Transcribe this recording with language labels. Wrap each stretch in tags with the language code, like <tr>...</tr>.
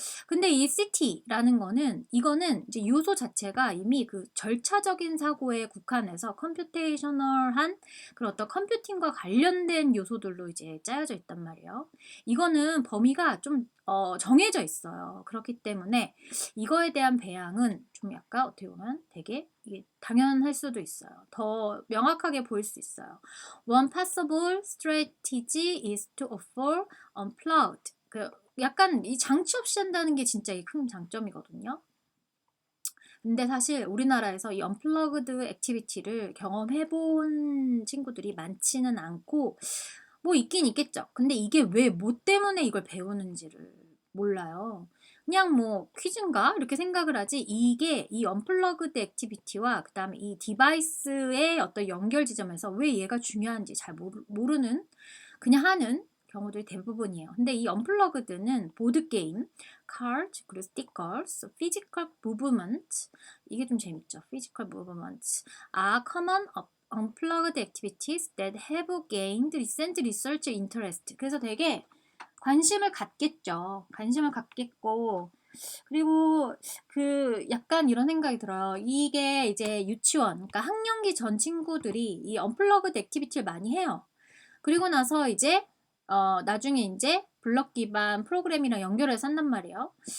<ko>근데 이 CT라는 거는 이거는 이제 요소 자체가 이미 그 절차적인 사고에 국한해서 컴퓨테이셔널한 그런 어떤 컴퓨팅과 관련된 요소들로 이제 짜여져 있단 말이에요. 이거는 범위가 좀 정해져 있어요. 그렇기 때문에 이거에 대한 배양은 좀 약간 어떻게 보면 되게 이게 당연할 수도 있어요. 더 명확하게 보일 수 있어요.</ko> <en>One possible strategy is to offer unplugged.</en> <ko>그 약간 이 장치 없이 한다는 게 진짜 이 큰 장점이거든요. 근데 사실 우리나라에서 이 언플러그드 액티비티를 경험해 본 친구들이 많지는 않고 뭐 있긴 있겠죠. 근데 이게 왜 뭐 때문에 이걸 배우는지를 몰라요. 그냥 뭐 '퀴즈인가?' 이렇게 생각을 하지 이게 이 언플러그드 액티비티와 그다음에 이 디바이스의 어떤 연결 지점에서 왜 얘가 중요한지 잘 모르는 그냥 하는 경우들이 대부분이에요. 근데 이 언플러그드는 보드게임, cards, 그리고 stickers,</ko> <en>physical movement</en> <ko>이게 좀 재밌죠.</ko> <en>physical movements are common unplugged activities that have gained recent research interest.</en> <ko>그래서 되게 관심을 갖겠죠. 관심을 갖겠고 그리고 그 약간 이런 생각이 들어요. 이게 이제 유치원, 그러니까 학령기 전 친구들이 이 언플러그드 액티비티를 많이 해요. 그리고 나서 이제 나중에 인제 블럭 기반 프로그램이랑 연결해서 한단 말이에요.</ko>